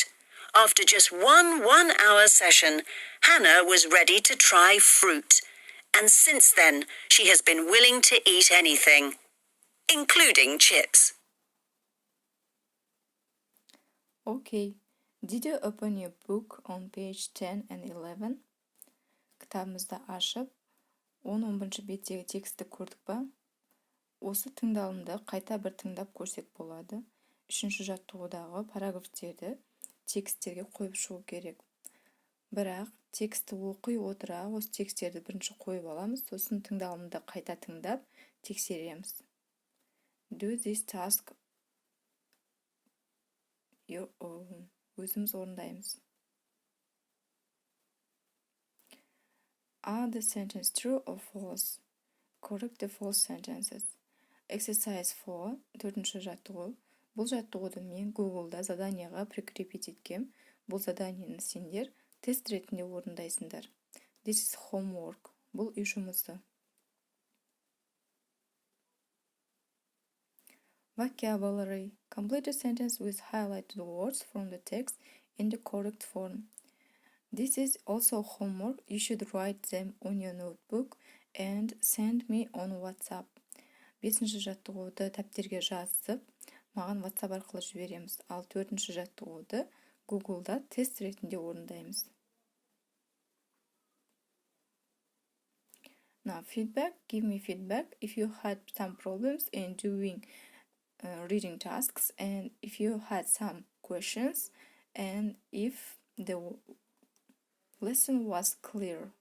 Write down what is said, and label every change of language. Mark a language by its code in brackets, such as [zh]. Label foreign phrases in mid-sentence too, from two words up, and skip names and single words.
[en] After just one 1-hour session, Hannah was ready to try fruit, and since then she has been willing to eat anything, including chips. Okay, did you open your book on page 10 and 11? [kk] Кітабымызды ашып, 10-11 беттегі текстті көрдік па? Осы тыңдалымды қайта бір тыңдап көрсек болады. 3-ші жаттығудағы параграфтерді тексттерге қойып шығу керек. Бірақ текстті оқи отыра осы тексттерді бірінші қойып аламыз, сосын тыңдалымды қайта тыңдап тексереміз. [en] Do this task [kk] өзіміз орындаймыз. [en] Are the sentences true or false? Correct the false sentences. [kk] Exercise 4, 4-ші жаттығу. Бұл жаттығуды мен Google-да заданиеға прикрепить еткем. Бұл заданиені сендер тест ретінде орындайсыңдар. [en] This is homework. [kk] Бұл үй жұмысы. [en] Vocabulary. Complete a sentence with highlighted words from the text in the correct form. This is also homework. You should write them on your notebook and send me on WhatsApp. [kk] 5-ші жаттығуды тәптерге жазып, маған WhatsApp арқылы жібереміз. Ал 4-ші жаттығуды Google-да тест ретінде орындаймыз. [en] Now, feedback. Give me feedback if you had some problems in doing reading tasks, and if you had some questions, and if the lesson was clear.